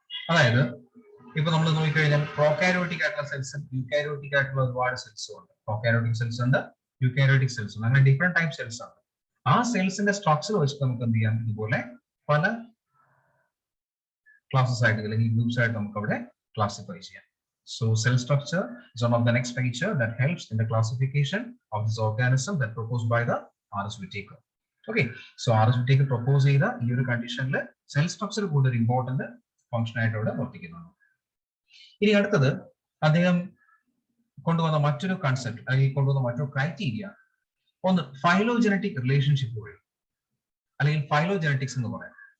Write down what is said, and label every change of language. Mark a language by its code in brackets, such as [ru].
[ml] അതായത് ഇപ്പൊ നമ്മൾ നോക്കിക്കഴിഞ്ഞാൽ പ്രോകാരിയോട്ടിക് ആയിട്ടുള്ള സെൽസും യൂകാരിയോട്ടിക് ആയിട്ടുള്ള ഒരുപാട് സെൽസും ഉണ്ട്. പ്രോകാരിയോട്ടിക് സെൽസ് ഉണ്ട്, യൂകാരിയോട്ടിക് സെൽസ് ഉണ്ട്, അങ്ങനെ ഡിഫറെന്റ് ടൈപ്പ് സെൽസ് ഉണ്ട്. ആ സെൽസിന്റെ സ്ട്രക്ചർ വെച്ചിട്ട് നമുക്ക് എന്ത് ചെയ്യാം, ഇതുപോലെ പല ക്ലാസ്സസ് ആയിട്ട് അല്ലെങ്കിൽ ഗ്രൂപ്പ്സ് ആയിട്ട് നമുക്ക് അവിടെ ക്ലാസിഫൈ ചെയ്യാം. [en] So cell structure is one of the next feature that helps in the classification of this organism that proposed by the RS Whittaker. [ml] Okay, so RS Whittaker propose ചെയ്ത ഈ ഒരു കണ്ടീഷനിൽ സെൽ സ്ട്രക്ചർ കൂടുതൽ important function ആയിട്ട് അവിടെ പ്രവർത്തിക്കുന്നുണ്ട്. ഇനി അടുത്തത് അദ്ദേഹം കൊണ്ടുവന്ന മറ്റൊരു കൺസെപ്റ്റ് അല്ലെങ്കിൽ കൊണ്ടുവന്ന മറ്റൊരു ക്രൈറ്റീരിയ ഒന്ന് ഫൈലോജനറ്റിക് റിലേഷൻഷിപ്പ് വഴി അല്ലെങ്കിൽ ഫൈലോജനറ്റിക്സ് എന്ന് പറയാം.